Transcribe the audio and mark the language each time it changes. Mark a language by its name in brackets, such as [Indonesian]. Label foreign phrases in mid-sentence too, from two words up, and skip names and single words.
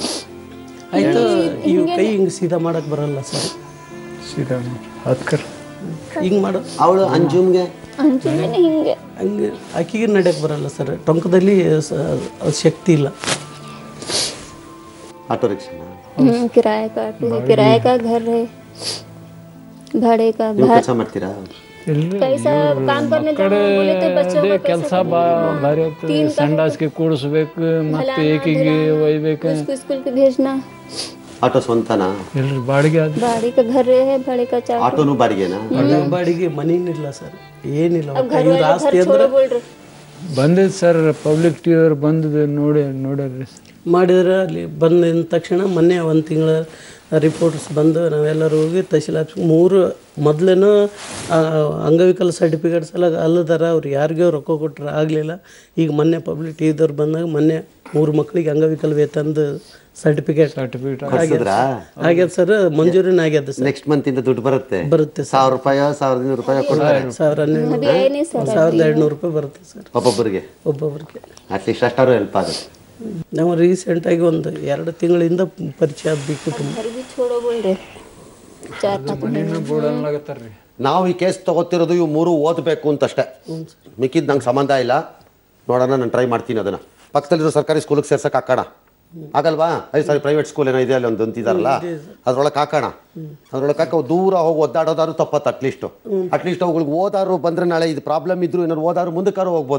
[Kannada] ಆಯ್ತು, ಇವ್ ಕೈ ಹಿಂಗೆ ಸೀದಾ ಮಾಡಕ್ ಬರಲ್ಲ ಸರ್. ಸೀದಾ ಹತ್ಕರ್ ಹಿಂಗೆ ಮಾಡೋ ಅವಳು ಅಂಜುಮ್ಗೆ ಹಿಂಗೆ ಹಂಗೆ ಆಕಿಗೆ ನಡೆಯಕ್ಕೆ ಬರಲ್ಲ ಸರ್. ಟೊಂಕದಲ್ಲಿ ಶಕ್ತಿ ಇಲ್ಲ. ಆಟೋ ರಿಕ್ಷಾ [Hindi] किराए का ऑटो है, किराए का घर है, भाड़े का [Kannada] ಕೆಲಸ ಮಾಡ್ತೀರಾ? [Hindi] पैसा काम करने जाओ बोले तो बच्चों का [Kannada] ಕೆಲಸ ಭಾರಿ ಆಗ್ತದೆ. ಸಂಡಾಸ್ಗೆ ಕೂಡಿಸ್ಬೇಕು, ಮತ್ತೆ ಏಕಿಗೆ ಒಯ್ಬೇಕು, [Hindi] उसको स्कूल के भेजना। [Kannada] ಆಟೋ ಸ್ವಂತನಾ? ಎಲ್ರಿ ಬಾಡಿಗೆ ಅದು. [Hindi] भाड़े का घर है, भाड़े का चार [Kannada] ಆಟೋನು ಬಾಡಿಗೆನಾ? ಬಾಡಿಗೆ ಮನೇನಿಲ್ಲ ಸರ್, ಏನಿಲ್ಲ. [Hindi] घर [Kannada] ಇವ್ರ ಆಸ್ತಿ ಅಂದ್ರೆ [Hindi] बोल रहे [Kannada] ಬಂದಿದ್ ಸರ್, ಪಬ್ಲಿಕ್ ಟಿವಿ ಅವ್ರು ಬಂದಿದ್ದು ನೋಡ್ಯಾರ್ರಿ. ಮಾಡಿದ್ರೆ ಅಲ್ಲಿ ಬಂದ ತಕ್ಷಣ ಮೊನ್ನೆ 1 ತಿಂಗಳ ರಿಪೋರ್ಟ್ಸ್ ಬಂದು ನಾವೆಲ್ಲರೂ ಹೋಗಿ ತಹಶೀಲ್ ಆಫೀಸ್ 3 ಮೊದಲೇನೋ ಅಂಗವಿಕಲ ಸರ್ಟಿಫಿಕೇಟ್ಸ್ ಎಲ್ಲ ಅಲ್ಲದಾರ, ಅವ್ರು ಯಾರಿಗೋ ರೊಕ್ಕ ಕೊಟ್ಟರೆ ಆಗಲಿಲ್ಲ. ಈಗ ಮೊನ್ನೆ ಪಬ್ಲಿಕ್ ಟಿವಿದವ್ರು ಬಂದಾಗ ಮೊನ್ನೆ 3 ಮಕ್ಕಳಿಗೆ ಅಂಗವಿಕಲ ವೇತನದ ಸರ್ಟಿಫಿಕೇಟ್ ಆಗ್ಯದ ಸರ್. ಮಂಜೂರಿನ ಆಗ್ಯದ ಸರ್. [English] next month [Kannada] ಇಂದ ದುಡ್ಡು ಬರುತ್ತೆ. ಬರುತ್ತೆ ಸರ್. 1000 ರೂಪಾಯಿ 1500 ರೂಪಾಯಿ ಕೊಡ್ತಾರೆ. 1200 ರೂಪಾಯಿ ಬರುತ್ತೆ ಸರ್ ಒಬ್ಬೊಬ್ಬರಿಗೆ. ಅಟ್ಲೀಸ್ಟ್ ಅಷ್ಟಾರು ಹೆಲ್ಪ್ ಆಗುತ್ತೆ. ನಾವು ರೀಸೆಂಟಾಗಿ ಒಂದು 2 ತಿಂಗಳಿಂದ ಪರಿಚಯ ಆಗಬೇಕು ಕುಟುಂಬ. [Hindi] घर भी छोड़ो बोल रहे 4-5 महीने [Kannada] ಬೋರ್ಡ್ ಅನ್ಲಾಗತ್ತಾರ್ರಿ. ನಾವು ಈ ಕೇಸ್ ತಗೋತಿರೋದು ಇವು 3 ಓದಬೇಕು ಅಂತಷ್ಟೇ. ಮಿಕ್ಕಿದ್ದು ನಂಗೆ ಸಂಬಂಧ ಇಲ್ಲ. ನೋಡೋಣ, ನಾನು ಟ್ರೈ ಮಾಡ್ತೀನಿ ಅದನ್ನು. ಪಕ್ಕದಲ್ಲಿರೋ ಸರ್ಕಾರಿ ಸ್ಕೂಲಿಗೆ ಸೇರ್ಸಕ್ಕೆ ಹಾಕೋಣ ಆಗಲ್ವಾ? ಸಾರಿ, [English] private school [Kannada] ಏನೋ ಇದೆ ಅಲ್ಲಿ ಒಂದು ಅಂತಿದಾರಲ್ಲ, ಅದ್ರೊಳಗೆ ಹಾಕೋಣ. ಅದ್ರೊಳಗೆ ಹಾಕೋ ದೂರ ಹೋಗಿ ಒದ್ದಾಡೋದಾದ್ರು ತಪ್ಪತ್ತು. ಅಟ್ಲೀಸ್ಟ್ ಅವುಗಳಿಗೆ ಓದಾರು ಬಂದರೆ ನಾಳೆ ಇದು ಪ್ರಾಬ್ಲಮ್ ಇದ್ರು ಏನಾದ್ರು ಓದಾರು ಮುಂದಕ್ಕಾರು ಹೋಗ್ಬೋದು.